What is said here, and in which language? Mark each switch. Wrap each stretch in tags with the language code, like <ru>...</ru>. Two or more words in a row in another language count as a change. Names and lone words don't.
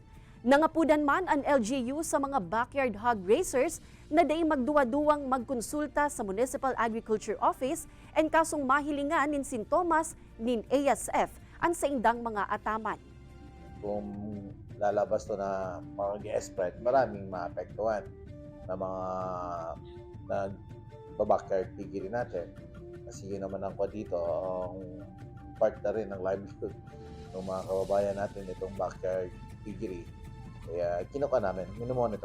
<bik>Nangapudan man ang LGU sa mga</bik> <en>backyard hog raisers</en> <bik>na day magduwa-duwang magkonsulta sa Municipal Agriculture Office and kasong mahilingan nin sintomas nin ASF ang sa indang mga ataman.</bik> <tl>Kung lalabas to na mag-spread, maraming maapektuhan na mga</tl> <en>backyard piggery</en> <tl>natin. Kasi yun naman ang dito, ang part na rin ng livelihood ng mga kababayan natin itong</tl> <en>backyard piggery.</en> <tl>Kaya kinuha namin, minomonitor.</tl>